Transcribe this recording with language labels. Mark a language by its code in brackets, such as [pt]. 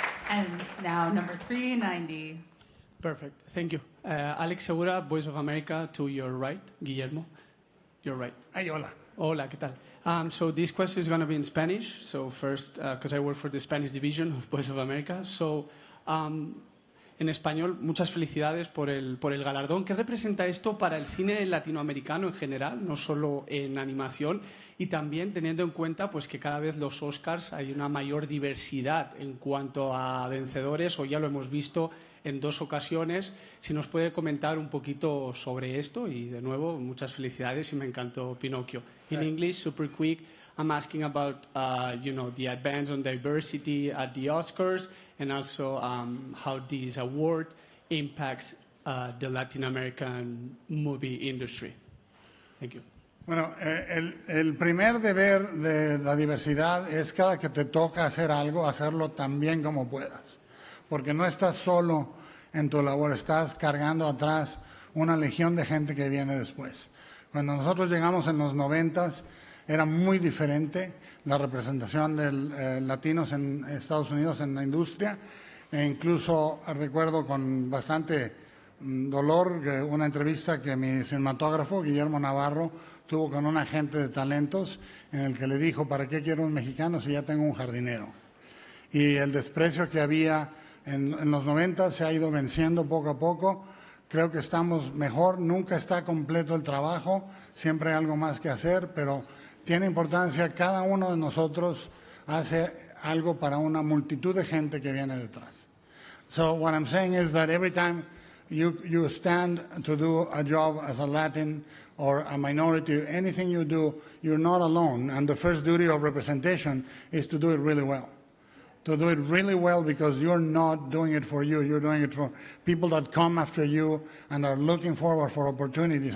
[en] And now number 390. Perfect. Thank you. Alex Segura, Voice of America, to your right. Guillermo, your right. Hey, hola. [es] Hola, ¿qué tal? [en] So this question is going to be in Spanish. So first, because I work for the Spanish division of Voice of America. [es] So en español, muchas felicidades por el galardón. ¿Qué representa esto para el cine latinoamericano en general, no solo en animación? Y también teniendo en cuenta pues, que cada vez los Oscars hay una mayor diversidad en cuanto a vencedores, o ya lo hemos visto en 2 ocasiones. Si nos puede comentar un poquito sobre esto. Y de nuevo, muchas felicidades y me encantó Pinocchio. [en] In English, super quick, I'm asking about, the advance on diversity at the Oscars and also how this award impacts the Latin American movie industry. Thank you. [es] Bueno, el primer deber de la diversidad es cada que te toca hacer algo, hacerlo tan bien como puedas. Porque no estás solo en tu labor, estás cargando atrás una legión de gente que viene después. Cuando nosotros llegamos en los 90s, era muy diferente la representación de latinos en Estados Unidos en la industria. E incluso recuerdo con bastante dolor una entrevista que mi cinematógrafo, Guillermo Navarro, tuvo con un agente de talentos en el que le dijo, ¿para qué quiero un mexicano si ya tengo un jardinero? Y el desprecio que había en los 90 se ha ido venciendo poco a poco. Creo que estamos mejor, nunca está completo el trabajo, siempre hay algo más que hacer, pero tiene importancia, cada uno de nosotros hace algo para una multitud de gente que viene detrás. [en] So what I'm saying is that every time you stand to do a job as a Latin or a minority, anything you do, you're not alone, and the first duty of representation is to do it really well. To do it really well because you're not doing it for you, you're doing it for people that come after you and are looking forward for opportunities.